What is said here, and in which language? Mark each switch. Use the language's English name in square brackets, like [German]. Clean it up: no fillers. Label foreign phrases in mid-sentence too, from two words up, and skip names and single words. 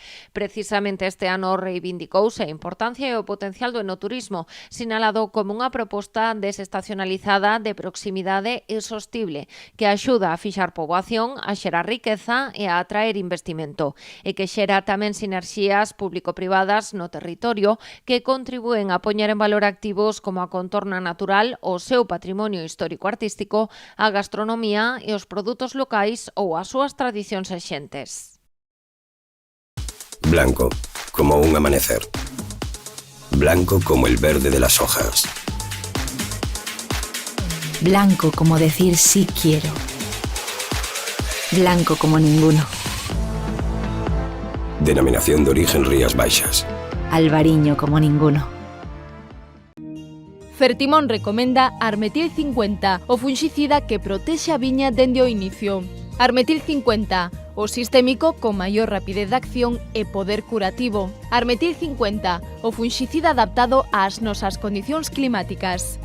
[Galician] Precisamente este ano reivindicouse a importancia e o potencial do enoturismo, sinalado como unha proposta desestacionalizada de proximidade e sostible que axuda a fixar poboación, a xerar riqueza e a atraer investimento e que xera tamén sinerxías público-privadas no territorio que contribúen a poñer en valor activos como a contorna natural, o seu patrimonio histórico-artístico, a gastronomía e os produtos locais ou as súas tradicións exentes. [Spanish] Blanco, como un amanecer. Blanco como el verde de las hojas. Blanco como decir sí quiero. Blanco como ninguno. Denominación de origen Rías Baixas. Albariño como ninguno. [Galician] Fertimón recomenda Armetil 50, o funxicida que protexe a viña dende o inicio. Armetil 50, o sistémico con maior rapidez de acción e poder curativo. Armetil 50, o funxicida adaptado ás nosas condicións climáticas.